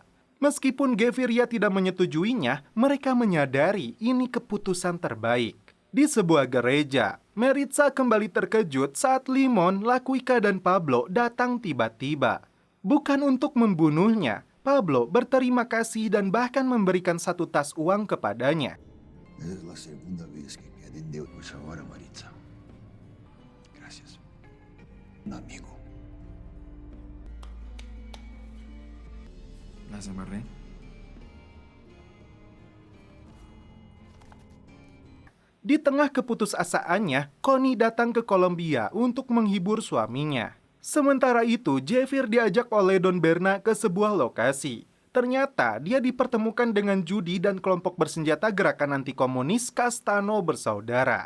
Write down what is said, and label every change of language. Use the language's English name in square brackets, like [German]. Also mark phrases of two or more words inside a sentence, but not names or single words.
[Indonesian] Meskipun Gaviria tidak menyetujuinya, mereka menyadari ini keputusan terbaik. Di sebuah gereja, Meritza kembali terkejut saat Limon, Laquika, dan Pablo datang tiba-tiba. Bukan untuk membunuhnya, Pablo berterima kasih dan bahkan memberikan satu tas uang kepadanya. [Spanish] Es la segunda vez que queden de pues ahora, Maritza. Gracias. Un amigo. Las amarré. [Indonesian] Di tengah keputusasaannya, Connie datang ke Kolombia untuk menghibur suaminya. Sementara itu, Javier diajak oleh Don Berna ke sebuah lokasi. Ternyata dia dipertemukan dengan Judy dan kelompok bersenjata gerakan anti komunis Castano bersaudara.